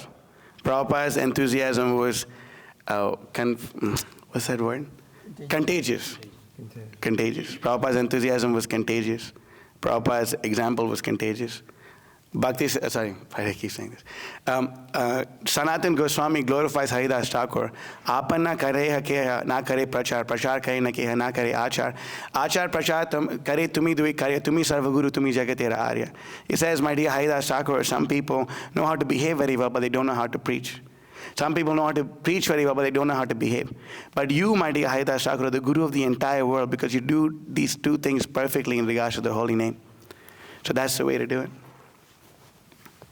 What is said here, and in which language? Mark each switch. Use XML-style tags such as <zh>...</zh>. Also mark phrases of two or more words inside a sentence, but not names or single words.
<en>Prabhupada's enthusiasm was, what's that word? Contagious. Contagious. Prabhupada's enthusiasm was contagious. Prabhupada's example was contagious. Bhakti, sorry, I keep saying this. Sanatan Goswami glorifies Haridas Thakur.</en> <bn>আপন না করে কেহ, না করে প্রচার, প্রচার করে না কেহ, না করে আচার. আচার প্রচার করে তুমি দুই করে, তুমি সর্বগুরু, তুমি জগতের আর্য.</bn> <en>He says, my dear Haridas Thakur, some people know how to behave very well, but they don't know how to preach. Some people know how to preach very well, but they don't know how to behave. But you, my dear Haridas Thakur, are the guru of the entire world because you do these two things perfectly in regards to the holy name. So that's the way to do it.</en>